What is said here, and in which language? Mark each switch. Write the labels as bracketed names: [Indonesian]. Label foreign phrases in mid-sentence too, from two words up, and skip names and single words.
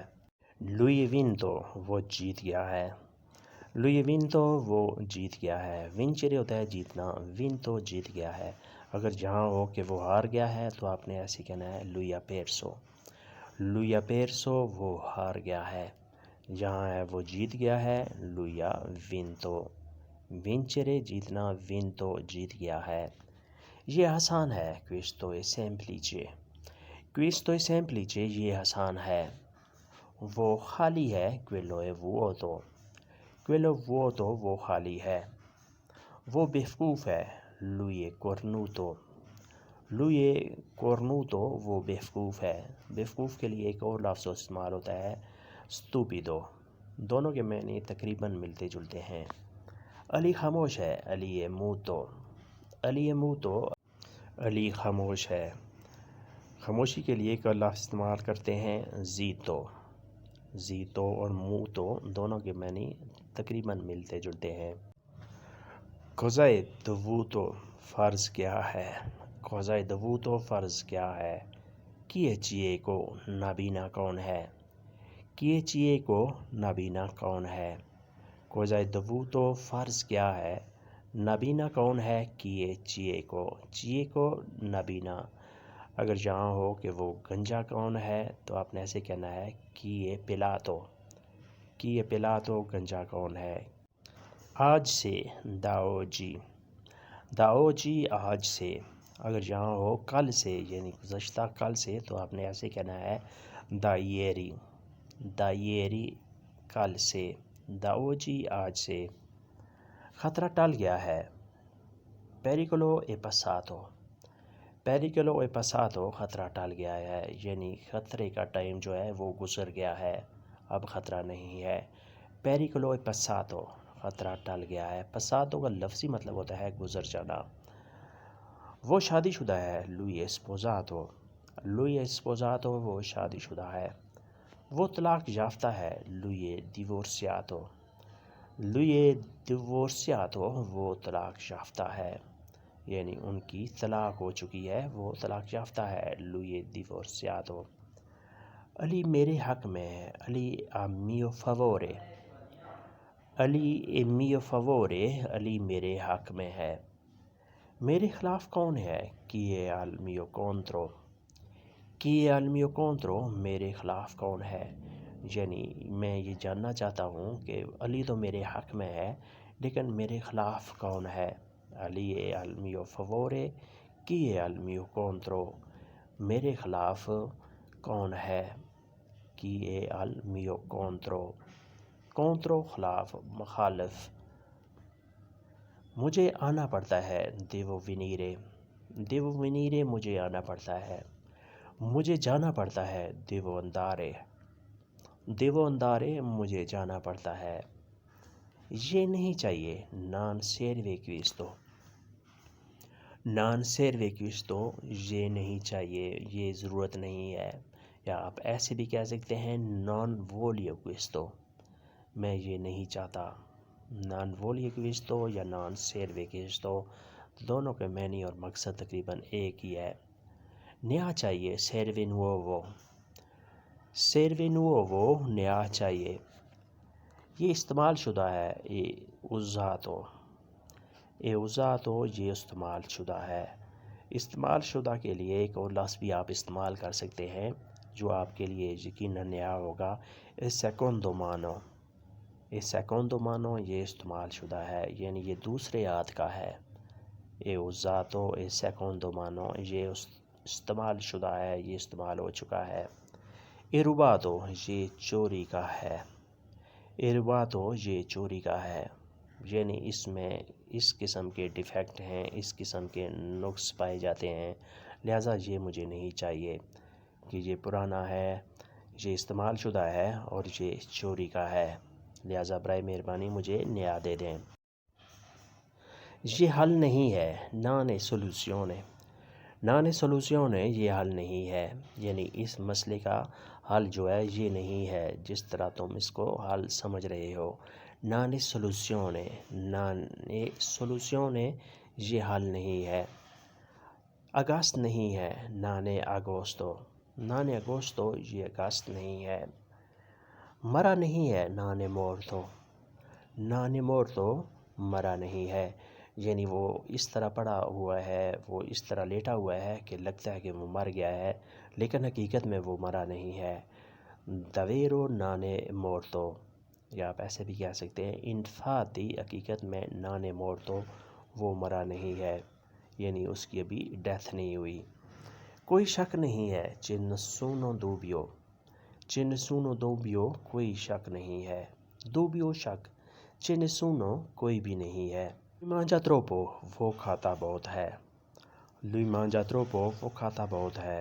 [Italian] Lui ha vinto، [Urdu] وہ جیت گیا ہے. [Italian] Lui ha vinto، [Urdu] وہ جیت گیا ہے. Vincere ہوتا ہے جیتنا، vinto جیت گیا ہے. اگر جہاں ہو کہ وہ ہار گیا ہے تو آپ نے ایسے کہنا ہے [Italian] Lui ha perso. Lui ha perso، [Urdu] وہ ہار گیا ہے. جہاں ہے وہ جیت گیا ہے. [Italian] Lui ha vinto. [Urdu] Vincere جیتنا، vinto جیت گیا ہے. یہ آسان ہے. [Italian] Questo è semplice. Questo è semplice، [Urdu] یہ آسان ہے. وہ خالی ہے. [Italian] Quello è vuoto. Quello è vuoto، [Urdu] وہ خالی ہے. وہ بیوقوف ہے. [Italian] Lui è cornuto. Lui è cornuto، [Urdu] وہ بیوقوف ہے. بیوقوف کے لیے ایک اور لفظ استعمال ہوتا ہے stupido. دونوں کے معنی تقریباً ملتے جلتے ہیں. علی خاموش ہے. [Italian] علی è muto. علی è muto، [Urdu] علی خاموش ہے. خاموشی کے لیے ایک اور لفظ استعمال کرتے ہیں zitto. zitto اور muto دونوں کے معنی تقریباً ملتے جلتے ہیں. [Italian] Cosa è dovuto، [Urdu] فرض کیا ہے. [Italian] Cosa è dovuto، [Urdu] فرض کیا ہے. [Italian] Chi è cieco، [Urdu] نابینا کون ہے. [Italian] Chi è cieco، [Urdu] نابینا کون ہے. [Italian] Cosa è dovuto، [Urdu] فرض کیا ہے. نابینا کون ہے. [Italian] Chi è cieco. Cieco [Urdu] نابینا. اگر جہاں ہو کہ وہ گنجا کون ہے تو آپ نے ایسے کہنا ہے [Italian] Chi è pelato. Chi è pelato، [Urdu] گنجا کون ہے. آج سے. [Italian] Da oggi. Da oggi، [Urdu] آج سے. اگر جہاں ہو کل سے یعنی گزشتہ کل سے تو آپ نے ایسے کہنا ہے [Italian] Da ieri. Da ieri، [Urdu] کل سے. [Italian] Da oggi، [Urdu] آج سے. خطرہ ٹل گیا ہے. [Italian] Pericolo è passato. Pericolo è passato، [Urdu] خطرہ ٹل گیا ہے. یعنی خطرے کا ٹائم جو ہے وہ گزر گیا ہے، اب خطرہ نہیں ہے. [Italian] Pericolo è passato، [Urdu] خطرہ ٹل گیا ہے. passato کا لفظی مطلب ہوتا ہے گزر جانا. وہ شادی شدہ ہے. [Italian] Lui è sposato. Lui è sposato، [Urdu] وہ شادی شدہ ہے. وہ طلاق یافتہ ہے. [Italian] Lui è divorziato. Lui è divorziato، [Urdu] وہ طلاق یافتہ ہے. یعنی ان کی طلاق ہو چکی ہے، وہ طلاق یافتہ ہے. [Italian] Lui è divorziato. [Urdu] علی میرے حق میں ہے. [Italian] علی a mio favore. علی è mio favore، [Urdu] علی میرے حق میں ہے. میرے خلاف کون ہے. [Italian] Chi è al mio contro. Chi è al mio contro، [Urdu] میرے خلاف کون ہے. یعنی میں یہ جاننا چاہتا ہوں کہ علی تو میرے حق میں ہے لیکن میرے خلاف کون ہے. [Italian] علی è al mio favore. Chi è al mio contro، [Urdu] میرے خلاف کون ہے. [Italian] chi è al mio contro. Contro [Urdu] خلاف مخالف. مجھے آنا پڑتا ہے [Italian] devo venire. devo venire [Urdu] مجھے آنا پڑتا ہے. مجھے جانا پڑتا ہے [Italian] devo andare. devo andare [Urdu] مجھے جانا پڑتا ہے. یہ نہیں چاہیے [Italian] non serve questo. non serve questo [Urdu] یہ نہیں چاہیے، یہ ضرورت نہیں ہے. یا آپ ایسے بھی کہہ سکتے ہیں [Italian] non voglio questo، [Urdu] میں یہ نہیں چاہتا. [Italian] non voglio questo [Urdu] یا [Italian] non serve questo [Urdu] دونوں کے معنی اور مقصد تقریباً ایک ہی ہے. نیا چاہیے [Italian] serve nuovo. serve nuovo [Urdu] نیا چاہیے. یہ استعمال شدہ ہے usato. usato یہ استعمال شدہ ہے. استعمال شدہ کے لیے ایک اور لفظ بھی آپ استعمال کر سکتے ہیں جو آپ کے لیے یقیناً نیا ہوگا. [Italian] secondo mano. secondo mano [Urdu] یہ استعمال شدہ ہے، یعنی یہ دوسرے ہاتھ کا ہے. [Italian] usato secondo mano [Urdu] یہ استعمال شدہ ہے، یہ استعمال ہو چکا ہے. rubato یہ چوری کا ہے. rubato یہ چوری کا ہے، یعنی اس میں اس قسم کے ڈیفیکٹ ہیں، اس قسم کے نقص پائے جاتے ہیں، لہٰذا یہ مجھے نہیں چاہیے کہ یہ پرانا ہے، یہ استعمال شدہ ہے اور یہ چوری کا ہے، لہٰذا برائے مہربانی مجھے نیا دے دیں. یہ حل نہیں ہے [Italian] non è soluzione. non è soluzione [Urdu] یہ حل نہیں ہے، یعنی اس مسئلے کا حل جو ہے یہ نہیں ہے جس طرح تم اس کو حل سمجھ رہے ہو. [Italian] non è soluzione. non è soluzione [Urdu] یہ حل نہیں ہے. اگست نہیں ہے [Italian] non è agosto. non è agosto [Urdu] یہ اگست نہیں ہے. مرا نہیں ہے [Italian] non è morto. non è morto [Urdu] مرا نہیں ہے، یعنی وہ اس طرح پڑا ہوا ہے، وہ اس طرح لیٹا ہوا ہے کہ لگتا ہے کہ وہ مر گیا ہے، لیکن حقیقت میں وہ مرا نہیں ہے. [Italian] davvero non è morto [Urdu] یا آپ ایسے بھی کہہ سکتے ہیں infatti حقیقت میں [Italian] non è morto [Urdu] وہ مرا نہیں ہے، یعنی اس کی ابھی ڈیتھ نہیں ہوئی. کوئی شک نہیں ہے [Italian] c'è nessuno dubbio. c'è nessuno dubbio [Urdu] کوئی شک نہیں ہے. dubbio شک. [Italian] c'è nessuno [Urdu] کوئی بھی نہیں ہے. [Italian] lui mangia troppo [Urdu] وہ کھاتا بہت ہے. [Italian] lui mangia troppo [Urdu] وہ کھاتا بہت ہے.